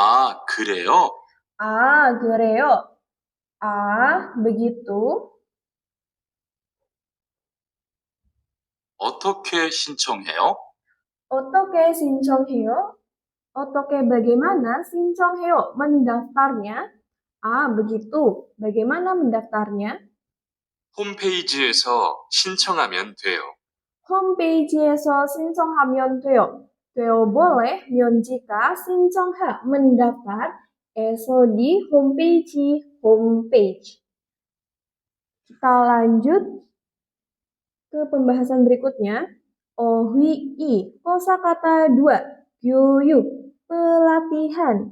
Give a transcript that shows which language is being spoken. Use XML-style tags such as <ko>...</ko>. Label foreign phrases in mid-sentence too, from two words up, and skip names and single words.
<ko>그래요? 그래요. begitu. 어떻게 신청해요? Otoke 신청해요. Otoke bagaimana 신청해요?</ko> <id>Mendaftarnya. Begitu. Bagaimana mendaftarnya?</id> <ko>홈페이지에서 신청하면 돼요. 홈페이지에서 신청하면 돼요.</ko> <id>돼요 boleh, 면 jika, 신청하, mendaftar, eso di homepage. Kita lanjut ke pembahasan berikutnya. Ohui, kosakata 2, gyuyuk, pelatihan.</id>